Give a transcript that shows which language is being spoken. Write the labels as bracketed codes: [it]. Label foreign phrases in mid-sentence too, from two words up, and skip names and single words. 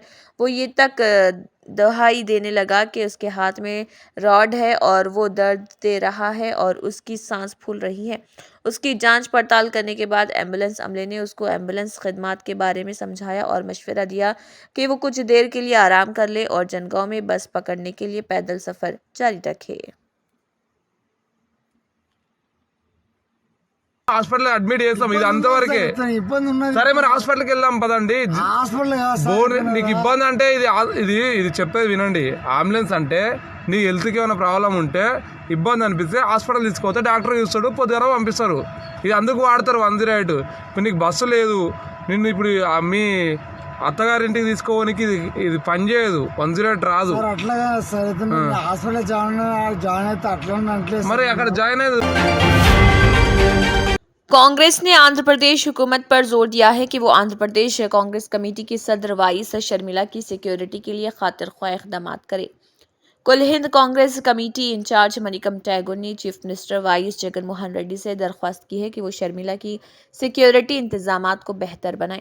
[ur] وہ یہ تک دہائی دینے لگا کہ اس کے ہاتھ میں راڈ ہے اور وہ درد دے رہا ہے اور اس کی سانس پھول رہی ہے۔ اس کی جانچ پڑتال کرنے کے بعد ایمبولنس عملے نے اس کو ایمبولنس خدمات کے بارے میں سمجھایا اور مشورہ دیا کہ وہ کچھ دیر کے لیے آرام کر لے اور جنگاؤں میں بس پکڑنے کے لیے پیدل سفر جاری رکھے۔ [en] hospital admit [te] చేస్తాం, ఇది అంతవరకే. ఇబ్బంది ఉన్నది. సరే మరి హాస్పిటల్కి వెళ్దాం పదండి. హాస్పిటల్ కాదు సార్. బోన్ నీకు ఇబ్బంది అంటే ఇది చెప్పేది వినండి. అంబులెన్స్ అంటే నీ హెల్త్కి ఏమైనా ప్రాబ్లం ఉంటే ఇబ్బంది అనిపిస్తే హాస్పిటల్ తీసుకుపోతే డాక్టర్ చూస్తాడు, పొద్దున పంపిస్తారు. ఇది అందుకు వాడతారు 108. ఇప్పుడు నీకు బస్సు లేదు, నిన్ను ఇప్పుడు మీ అత్తగారింటికి తీసుకోవడానికి ఇది పని చేయదు, 108 రాదు. అట్లా కాదు సార్. [en] hospital join [te] అయితే అట్లా అంటే మరి అక్కడ జాయిన్ అయ్యేది. [ur] کانگریس نے آندھرا پردیش حکومت پر زور دیا ہے کہ وہ آندھرا پردیش کانگریس کمیٹی کی صدر وائی ایس شرمیلا کی سیکیورٹی کے لیے خاطر خواہ اقدام کرے. کل ہند کانگریس کمیٹی انچارج منیکم ٹیگور نے [en] Chief Minister [ur] وائی ایس جگن موہن ریڈی سے درخواست کی ہے کہ وہ شرمیلا کی سیکیورٹی انتظامات کو بہتر بنائیں.